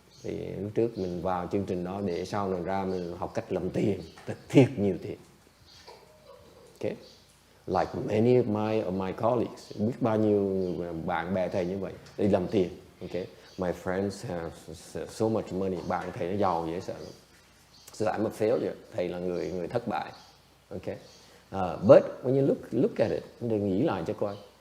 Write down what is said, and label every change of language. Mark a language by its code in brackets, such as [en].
[vi] Thì lúc trước mình vào chương trình đó để sau này ra mình học cách làm tiền, thiệt nhiều tiền. Okay. [en] Like many of my colleagues, [vi] biết bao nhiêu bạn bè thầy như vậy, đi làm tiền. [en] Okay. My friends have so much money. [vi] Bạn thầy nó giàu dễ sợ lắm. [en] So I'm a failure. [vi] Thầy là người thất bại. Okay. [en] But when you look at it, [vi] đừng nghĩ lại cho coi.